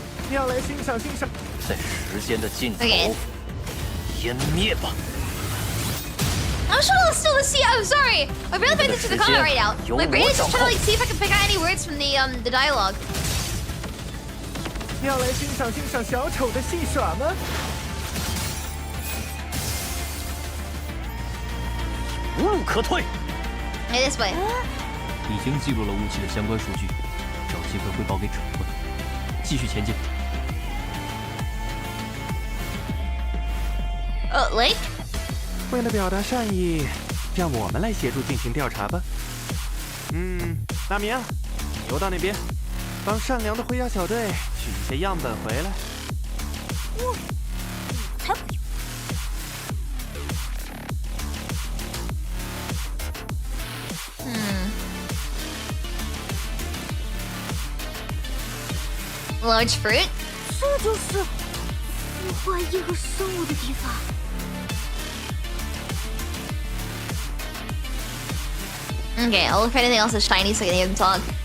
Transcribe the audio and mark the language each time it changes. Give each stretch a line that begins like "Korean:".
Chinese: 要来欣赏欣赏。在时间的尽头
English: Okay.
Chinese: 湮灭吧。
English: I'm trying to still see. I'm sorry. I really paying attention to the comment right now. My brain is just trying to like see if I can pick out any words from the dialogue.
Chinese: 要来欣赏欣赏小丑的戏耍吗？无路可退。
English: Hey, this way.
Chinese: 已经记录了雾气的相关数据，找机会汇报给长官。继续前进。
English: Oh, Lake?
Chinese: 为了表达善意，让我们来协助进行调查吧。大明，游到那边，帮善良的灰鸭小队取一些样本回来。才不用。
English: Large fruit?
Chinese: 这就是孵化异核生物的地方。
English: Okay, I'll look for anything else that's shiny so I can hear them talk.